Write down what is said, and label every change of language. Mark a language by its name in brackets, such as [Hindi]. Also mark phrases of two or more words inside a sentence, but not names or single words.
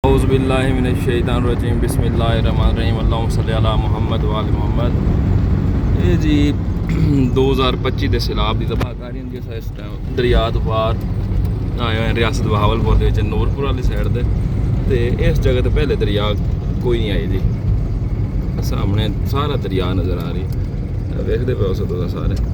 [Arabic] أعوذ بالله من الشيطان الرجيم بسم الله الرحمن الرحيم اللهم صل على محمد وآل محمد. [Punjabi] ਇਹ ਜੀ 2025 ਦੇ ਸੈਲਾਬ ਦੀ ਤਬਾਹਕਾਰੀ ਹੁੰਦੀ ਹੈ। ਇਸ ਟਾਈਮ ਦਰਿਆ ਤੋਂ ਪਾਰ ਆਏ ਹੋਏ ਰਿਆਸਤ ਬਹਾਵਲਪੁਰ ਦੇ ਵਿੱਚ ਨੂਰਪੁਰ ਵਾਲੀ ਸਾਈਡ ਤੇ ਤੇ ਇਸ ਜਗ੍ਹਾ ਤੇ ਪਹਿਲੇ ਦਰਿਆ ਕੋਈ ਨਹੀਂ ਆਈ ਜੀ। ਸਾਹਮਣੇ ਸਾਰਾ ਦਰਿਆ ਨਜ਼ਰ ਆ ਰਹੀ ਵੇਖਦੇ ਪਏ ਹੋ ਤੁਸੀਂ ਸਾਰੇ।